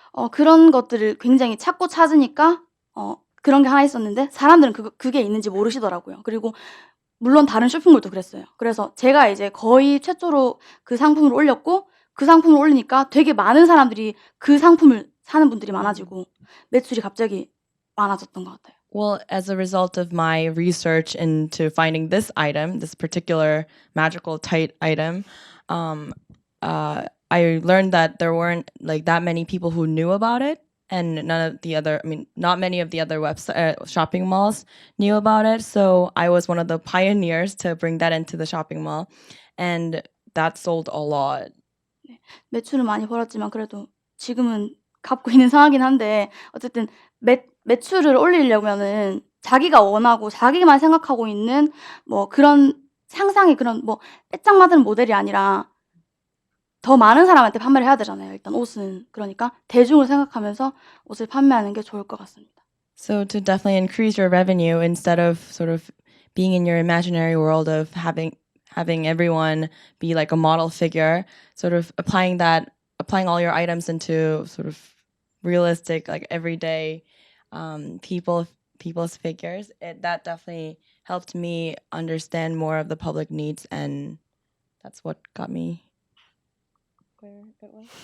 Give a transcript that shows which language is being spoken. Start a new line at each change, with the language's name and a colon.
Korean: 그런 것들을 굉장히 찾고 찾으니까 그런 게 하나 있었는데 사람들은 그게 있는지 모르시더라고요. 그리고 물론 다른 쇼핑몰도 그랬어요. 그래서 제가 이제 거의 최초로 그 상품을 올렸고 그 상품을 올리니까 되게 많은 사람들이 그 상품을 사는 분들이 많아지고 매출이 갑자기 많아졌던 것 같아요.
English: Well, as a result of my research into finding this item, this particular magical tight item, I learned that there weren't like that many people who knew about it, and not many of the other shopping malls knew about it. So I was one of the pioneers to bring that into the shopping mall, and that sold a lot.
Korean: 매출은 많이 벌었지만 그래도 지금은 갚고 있는 상황이긴 한데 어쨌든 매출을 올리려면은 자기가 원하고 자기만 생각하고 있는 뭐 그런 상상의 그런 뭐 빼짝맞은 모델이 아니라 더 많은 사람한테 판매를 해야 되잖아요. 일단 옷은. 그러니까 대중을 생각하면서 옷을 판매하는 게 좋을 것 같습니다.
English: So to definitely increase your revenue, instead of sort of being in your imaginary world of having everyone be like a model figure, sort of applying all your items into sort of realistic, like everyday people's figures, that definitely helped me understand more of the public needs, and that's what got me where it was.